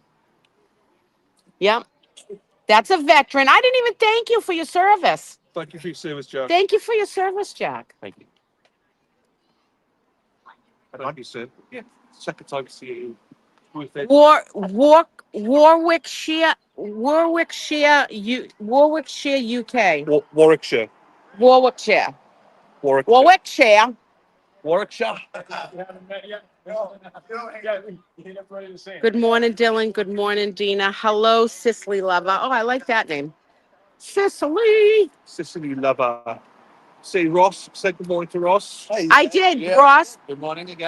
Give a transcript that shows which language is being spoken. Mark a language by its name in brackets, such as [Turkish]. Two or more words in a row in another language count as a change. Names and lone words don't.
[English] Yep. That's a veteran. I didn't even thank you for your service. Thank you for your service, Jack. Thank you for your service, Jack. Thank you. Thank you, sir. Yeah, second time to see you. Worth it. Warwickshire. Warwickshire, UK. Warwickshire. Warwickshire. Warwickshire. Warwickshire. Warwickshire. Good morning, Dylan. Good morning, Dina. Hello, Cicely Lover. Oh, I like that name. Cicely. Sicily lover. Say Ross. Say good morning to Ross. I did, Ross. Good morning again.